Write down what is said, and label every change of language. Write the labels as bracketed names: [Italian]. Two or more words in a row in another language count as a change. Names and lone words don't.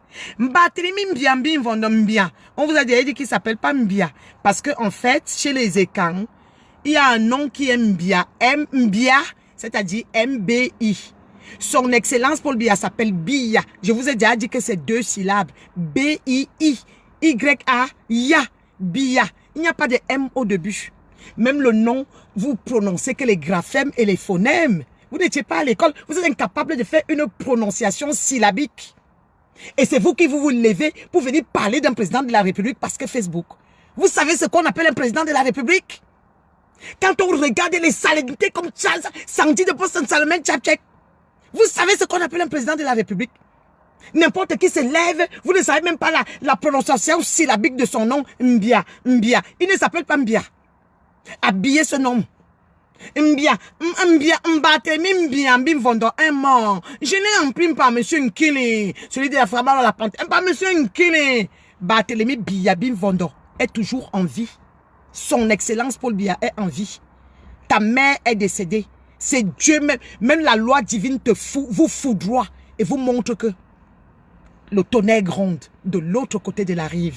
[French] Mbia. On vous a déjà dit qu'il ne s'appelle pas Mbia. Parce que en fait, chez les Ekans, il y a un nom qui est Mbia. Mbia, c'est-à-dire M-B-I. Son excellence Paul Biya s'appelle Biya. Je vous ai déjà dit que c'est 2 syllabes. B-I-I. Y-A. Ya. Biya. Il n'y a pas de M au début. Même le nom, vous prononcez que les graphèmes et les phonèmes. Vous n'étiez pas à l'école. Vous êtes incapable de faire une prononciation syllabique. Et c'est vous qui vous levez pour venir parler d'un président de la République parce que Facebook. Vous savez ce qu'on appelle un président de la République? Quand on regarde les célébrités comme Charles, Sandy de Boston, Salomon Tchapchek, vous savez ce qu'on appelle un président de la République? N'importe qui se lève, vous ne savez même pas la prononciation syllabique de son nom, Mbia. Mbia. Il ne s'appelle pas Mbia. Habillez ce nom. Mbia. Mbia, Bimvondo, un mort. Je n'ai imprime pas monsieur Nkili, celui de la Frabara la Pente. Pas monsieur Nkili. Barthélemy Biya Bimvondo est toujours en vie. Son excellence Paul Biya est en vie. Ta mère est décédée. C'est Dieu même. Même la loi divine vous foudroie et vous montre que le tonnerre gronde de l'autre côté de la rive.